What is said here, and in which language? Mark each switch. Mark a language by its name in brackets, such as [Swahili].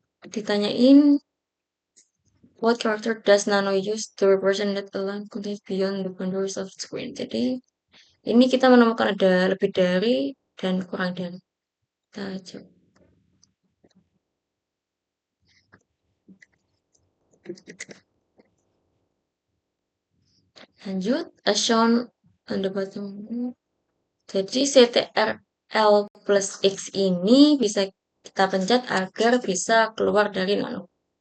[English] Ditanyain what character does Nano use to represent a line contains beyond the boundaries of the screen. [Indonesian] Jadi ini kita menemukan ada lebih dari dan kurang dari. Kita coba. [English] Lanjut, as shown on the bottom. [Indonesian] Jadi CTRL plus X ini bisa kita pencet agar bisa keluar dari nano.